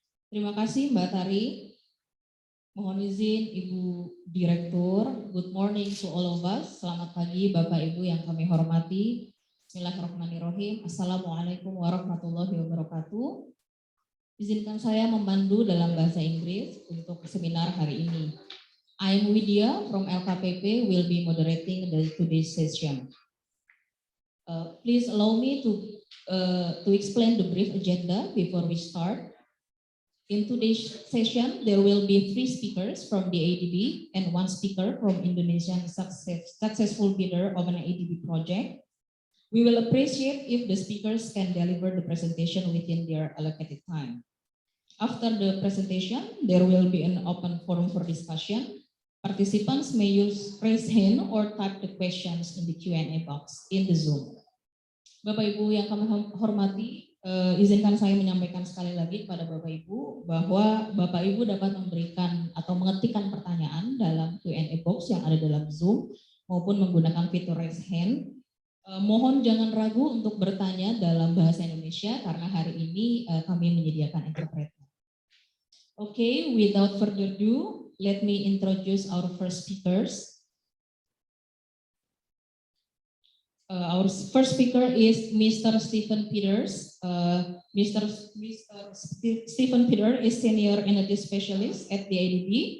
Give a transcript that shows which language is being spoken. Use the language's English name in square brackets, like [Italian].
[Indonesian] Terima kasih Mbak Tari. Mohon izin Ibu Direktur, [English] good morning to all of us. [Indonesian] Selamat pagi Bapak Ibu yang kami hormati. Bismillahirrahmanirrahim. [Arabic] Assalamualaikum warahmatullahi wabarakatuh. [Indonesian] Izinkan saya memandu dalam bahasa Inggris untuk seminar hari ini. [English] I am Widya from LKPP will be moderating today's session. Please allow me to explain the brief agenda before we start. In today's session, there will be 3 speakers from the ADB and 1 speaker from Indonesian successful bidder of an ADB project. We will appreciate if the speakers can deliver the presentation within their allocated time. After the presentation, there will be an open forum for discussion. Participants may use raise hand or type the questions in the Q&A box in the Zoom. [Indonesian] Bapak Ibu yang kami hormati, izinkan saya menyampaikan sekali lagi kepada Bapak Ibu bahwa Bapak Ibu dapat memberikan atau mengetikkan pertanyaan dalam Q&A box yang ada dalam Zoom maupun menggunakan fitur raise hand. Mohon jangan ragu untuk bertanya dalam bahasa Indonesia karena hari ini kami menyediakan interpreter. [English] Okay, without further ado, let me introduce our first speakers. Our first speaker is Mr. Stephen Peters. Mr. Stephen Peters is Senior Energy Specialist at the ADB.